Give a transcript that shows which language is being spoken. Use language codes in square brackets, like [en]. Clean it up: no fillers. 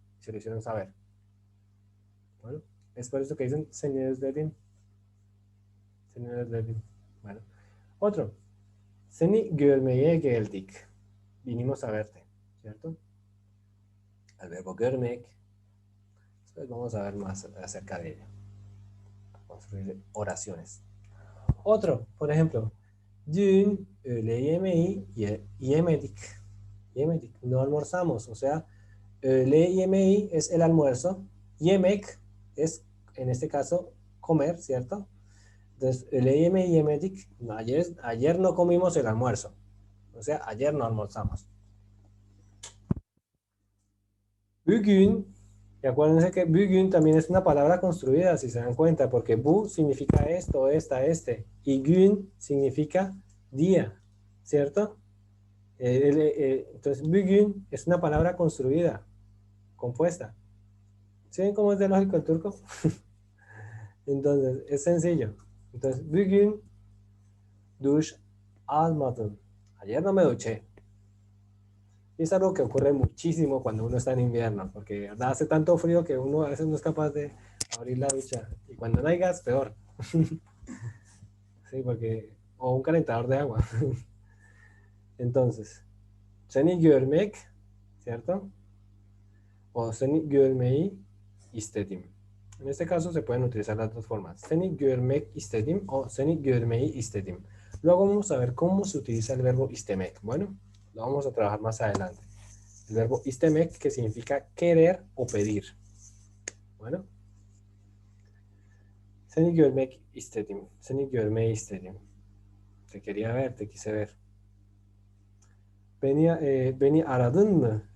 [es] Se lo hicieron saber. Bueno, es por eso que dicen [tr] seni özledim. Seni özledim. [es] Bueno, otro. [tr] Seni görmeye geldik. [es] Vinimos a verte, ¿cierto? El verbo görmek. Después vamos a ver más acerca de ello. Construir oraciones. Otro, por ejemplo. [tr] Dün öğle yemeği yemedik. [es] Yemedik. No almorzamos. O sea, öğle yemeği es el almuerzo. Yemek es, en este caso, comer, ¿cierto? [tr] Entonces, öğle yemeği yemedik. [es] Ayer no comimos el almuerzo. O sea, ayer no almorzamos. Bugün, y acuérdense que bugün también es una palabra construida, si se dan cuenta, porque bu significa esto, esta, este, y gün significa día, ¿cierto? Entonces, bugün es una palabra construida, compuesta. ¿Sí ven cómo es de lógico el turco? Entonces, es sencillo. Entonces, [tr] bugün duş almadım. [es] Ayer no me duché. Y es algo que ocurre muchísimo cuando uno está en invierno, porque de verdad hace tanto frío que uno a veces no es capaz de abrir la ducha. Y cuando no hay gas, peor. Sí, porque... O un calentador de agua. Entonces, seni görmek, ¿cierto? O [tr] seni görmeyi istedim. [es] En este caso se pueden utilizar las dos formas. [tr] Seni görmek istedim o seni görmeyi istedim. [es] Luego vamos a ver cómo se utiliza el verbo istemek. Bueno, lo vamos a trabajar más adelante. El verbo istemek, que significa querer o pedir. Bueno. [tr] Seni görmek istedim. Seni görmeyi istedim. [es] Te quería ver, te quise ver. [tr] Beni aradın mı?